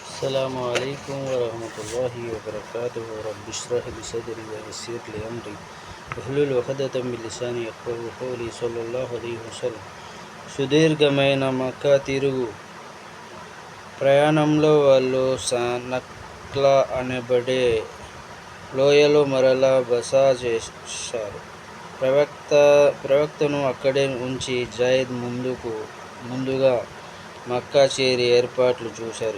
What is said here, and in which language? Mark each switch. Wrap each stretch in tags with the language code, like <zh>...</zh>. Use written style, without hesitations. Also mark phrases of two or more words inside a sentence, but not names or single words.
<ar>السلام عليكم ورحمة الله وبركاته. رب اشرح لي صدري ويسر لي أمري واحلل عقدة من لساني يفقهوا قولي صلى الله عليه وسلم.</ar> <te>సుదీర్ఘమైన మక్కా తిరుగు ప్రయాణంలో వాళ్ళు నక్లా అనబడే లోయలో మరలా బస చేశారు. ప్రవక్తను అక్కడే ఉంచి జైద్ ముందుగా మక్కా చేరి ఏర్పాట్లు చూశారు.</te>